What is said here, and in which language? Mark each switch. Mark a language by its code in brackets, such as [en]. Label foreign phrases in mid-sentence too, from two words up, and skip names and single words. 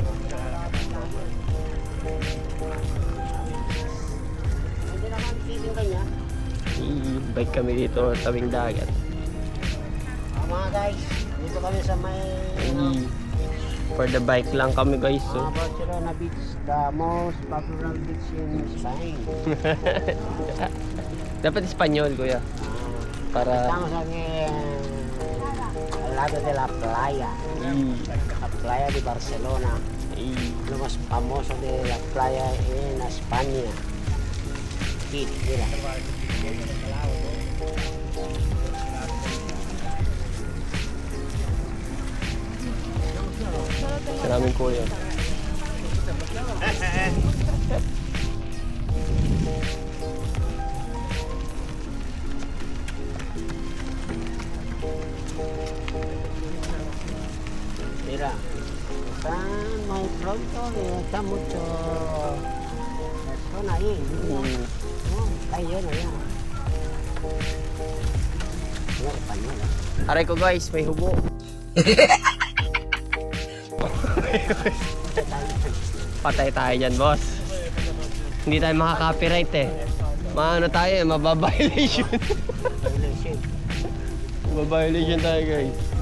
[tl] I-bike kami dito sa tabing dagat. Mga guys, dito kami sa may [en] For the bike [tl] lang kami guys. So. [en] Barcelona Beach, the most popular beach in Spain. [tl] Dapat Espanyol kuya. Para [es] Estamos aquí al lado de la playa, la playa de Barcelona, lo más famoso de la playa en España. Aquí, mira. [tl] Maraming kuya. [es] Mira, están muy pronto y está mucho persona ahí. Está lleno ya. Mira, español, ¿eh? [tl] Aray ko guys, may hubo. Patay tayo dyan boss. Hindi tayo makaka-copyright eh. Maano tayo eh, mababiolation. Mababiolation tayo guys.